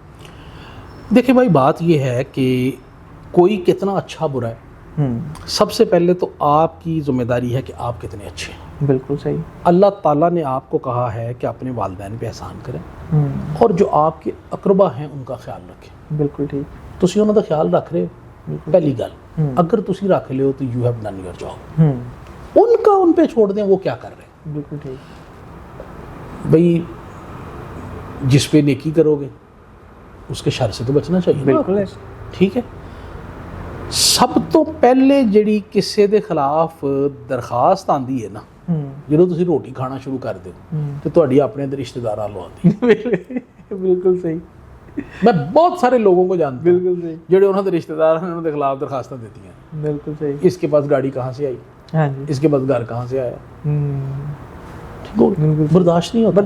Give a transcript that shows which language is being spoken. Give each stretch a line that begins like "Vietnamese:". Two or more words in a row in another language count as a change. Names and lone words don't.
Urdu: دیکھیں بھائی بات یہ ہے کہ کوئی کتنا اچھا برا ہے، سب سے پہلے تو آپ کی ذمہ داری ہے کہ آپ کتنے اچھے ہیں. بالکل صحیح. اللہ تعالیٰ نے آپ کو کہا ہے کہ اپنے والدین پہ احسان کریں اور جو آپ کے اقربا ہیں ان کا خیال رکھیں. بالکل ٹھیک.
Punjabi: تسی انہوں دا خیال رکھ رہے ہو، پہلی گل اگر تسی رکھ لے ہو تو
English: you have done your job.
Urdu: ان کا ان پہ چھوڑ دیں وہ کیا کر رہے ہیں. بالکل ٹھیک. بھئی جس پہ نیکی کرو گے اس کے شر سے تو بچنا چاہیے. بالکل ٹھیک ہے.
Punjabi: سب تو پہلے جڑی کسے دے خلاف درخواست آندی ہے نا، جدوں تسی روٹی کھانا شروع کر دو تو تہاڈی اپنے رشتہ داراں لو آندی.
Urdu: بالکل صحیح. میں بہت سارے لوگوں کو جانتا ہوں بالکل صحیح جڑے انہوں نے رشتہ دار ہیں انہوں نے خلاف درخواستیں دیتی ہیں. بالکل صحیح. اس کے پاس گاڑی کہاں سے آئی، ہاں جی، اس کے پاس گھر کہاں سے آیا، برداشت نہیں ہوتا.